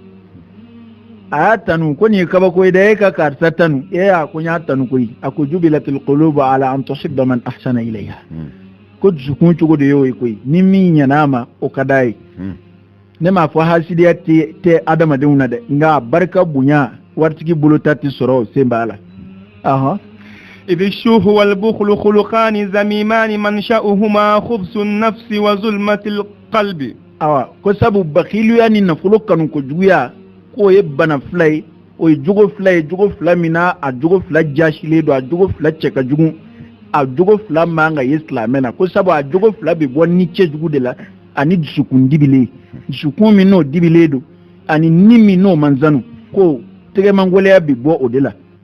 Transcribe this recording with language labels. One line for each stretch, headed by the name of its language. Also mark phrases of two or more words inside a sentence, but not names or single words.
Bambara: a y'a tanu ko nin ye kabako ye dɛ e ka karisa tanu ko n y'a tanu koyi a ko
Arabic: جبلت القلوب على أن تحب من أحسن إليها
Bambara: ko dusukun cogo de y'o ye koyi ni min ɲɛna a ma o ka d'a ye ne m'a fɔ hasidiya tɛ adamadenw na dɛ nka barika bonya waritigi bolo ta tɛ sɔrɔ o sen b'a la
Arabic: إذ الشوه والبخل خلقان زميمان منشأهما خبث النفس وظلمة القلب
Bambara: ko sabu bakhiliya ni nafolo kanu ko juguya ko ye bana fila ye o ye jogo fila min na a jogo fila jasilen don a jogo fila cɛ ka jugu a jogo fila man ka ye silamɛ na ko sabu a jogo fila bɛ bɔ ni cɛjugu de la ani dusukun dibilen dusukun min n'o dibilen don ani ni min n'o man zanu ko tɛgɛmangɔlɛya bɛ bɔ o de la